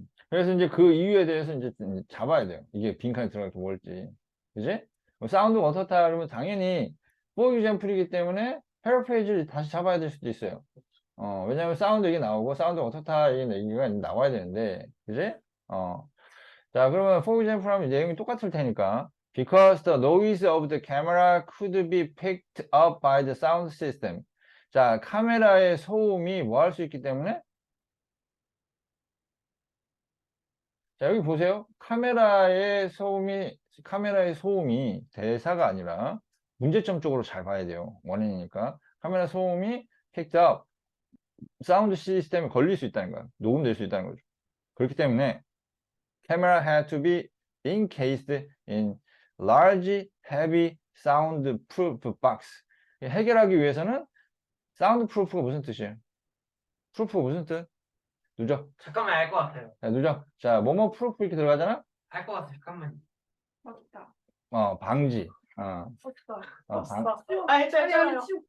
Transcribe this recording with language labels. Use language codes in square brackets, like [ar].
[ko] 그래서 이제 그 이유에 대해서 이제 잡아야 돼요. 이게 빈칸에 들어가서 뭘지. 그지? 사운드가 어떻다 그러면 당연히 for example이기 때문에 패러프레이즈를 다시 잡아야 될 수도 있어요. 왜냐면 사운드 얘기 나오고 사운드가 어떻다 얘기가 나와야 되는데, 그지? 어. 자, 그러면 for example 하면 내용이 똑같을 테니까. [en] Because the noise of the camera could be picked up by the sound system. [ko] 자, 카메라의 소음이 뭐 할 수 있기 때문에? 자, 여기 보세요. 카메라의 소음이 대사가 아니라 문제점 쪽으로 잘 봐야 돼요. 원인이니까. 카메라 소음이 picked up, 사운드 시스템에 걸릴 수 있다는 거야. 녹음될 수 있다는 거죠. 그렇기 때문에 [en] camera had to be encased in large, heavy, sound-proof box. [ko] 해결하기 위해서는 사운드 프루프가 무슨 뜻이에요? 프루프가 무슨 뜻? 누적. 잠깐만 알 것 같아요. 자, 누적. 자, 뭐뭐 프루프 이렇게 들어가잖아? 알 것 같아요. 잠깐만. 맞다. 방지. 어, 맞다. 알잖아요.